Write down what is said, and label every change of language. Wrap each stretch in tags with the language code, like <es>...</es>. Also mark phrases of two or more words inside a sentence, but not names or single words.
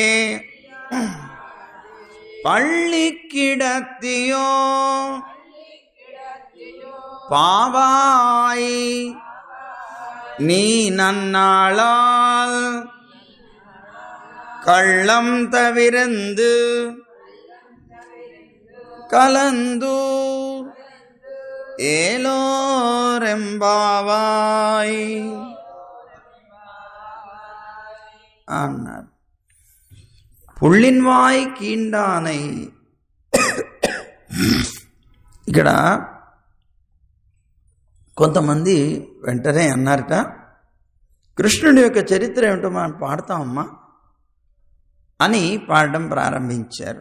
<ta>பள்ளி கிடத்தியோ பாவாய் நீ நன்னாளால் கள்ளம் தவிர்ந்து கலந்து ஏலோரெம்பாவாய் అన్నారు. புள்ளின்வாய் கீண்டானை.</ta> <te>ఇక్కడ కొంతమంది వెంటనే అన్నారట, కృష్ణుడి యొక్క చరిత్ర ఏమిటో మనం పాడతామమ్మా అని పాడడం ప్రారంభించారు.</te>